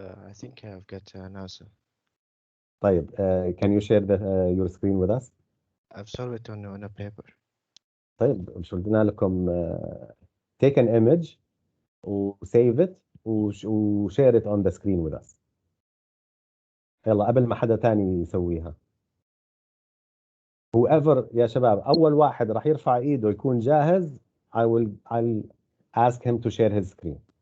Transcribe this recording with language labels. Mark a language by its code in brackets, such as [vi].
[en] I think I've got an answer. [ar] طيب, [en] can you share your screen with us? I've solved it on a paper. [ar] طيب, مش قلنا لكم [en] take an image save it share it on the screen with us. [ar] يلا قبل ما حدا تاني يسويها. [en] whoever [ar] يا شباب أول واحد راح يرفع إيده يكون جاهز. [en] I'll ask him to share his screen.